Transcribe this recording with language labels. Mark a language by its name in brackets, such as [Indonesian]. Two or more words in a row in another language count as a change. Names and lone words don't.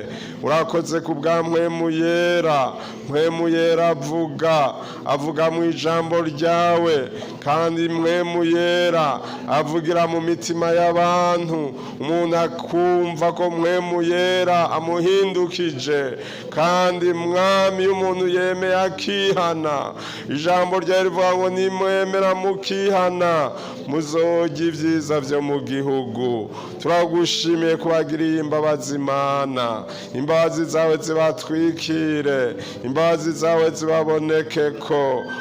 [Rundi] Urakoze ku bwa mpwemu yera, mpwemu yera avuga mu ijambo ryawe, kandi mpwemu yera avugira mu mitima y'abantu, umuntu akumva ko mpwemu yera amuhindukije. Kandi mwami, umuntu yemeye akihana, ijambo ryawe rivuga ngo nimwemera mukihana muzorya ibyiza byo mu gihugu. Turagushimiye kubagiriye imbabazi Mana, imbabazi zawe zibatwikire, imbabazi zawe zibabonekeko.